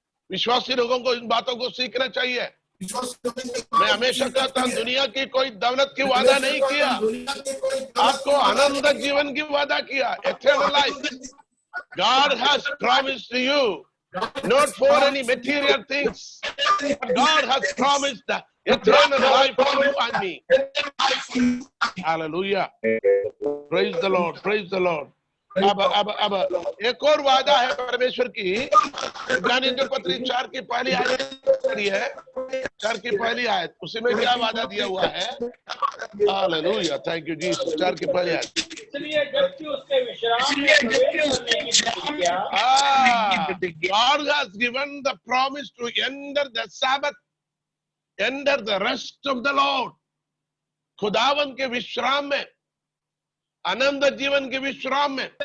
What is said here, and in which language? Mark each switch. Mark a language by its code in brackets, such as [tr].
[hi] विश्वासी लोगों को इन बातों को सीखना चाहिए। मैं हमेशा कहता हूं, दुनिया की कोई दौलत की वादा नहीं किया, आपको अनंत जीवन की वादा किया। [en] Eternal life God has promised to you, not for any material things, but God has promised the eternal life for you and me. Hallelujah. Praise the Lord. Praise the Lord. [hi] अब एक और वादा है परमेश्वर की। इब्रानियों के पत्री 4 की पहली आयत है, 4 की पहली आयत, उसी में क्या वादा दिया हुआ है? Hallelujah, [en] Thank you Jesus. [hi] 4 की पहली आयत, इसलिए जबकि उसके विश्राम में प्रवेश करने की प्रतिज्ञा, [en] God has given the promise to enter the Sabbath, enter the rest of the Lord. [hi] खुदावन के विश्राम में, अनंत जीवन के विश्राम में।